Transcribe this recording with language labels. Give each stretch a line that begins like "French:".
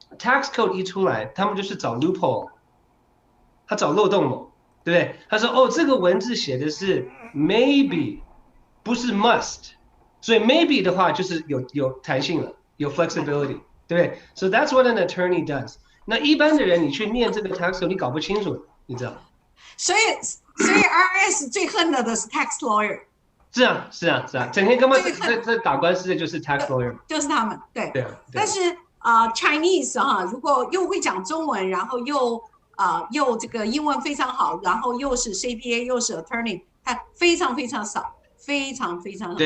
Chinese: tax code 一出来，他们就是找 loophole， 他找漏洞了，对不对？他说哦，这个文字写的是 maybe， 不是 must， 所以 maybe 的话就是有弹性了，有 flexibility， 对不对 ？
English: So that's what an attorney does。
Chinese: 那一般的人你去念这个 tax code， 你搞不清楚，你知道？所以 IRS 最恨的是 tax lawyer。是啊，整天根本在打官司的就是 tax lawyer，就是他们，对。对。但是Chinese 如果又会讲中文，然后又这个英文非常好，然后又是 CPA 又是 attorney， 他非常非常少，非常非常少。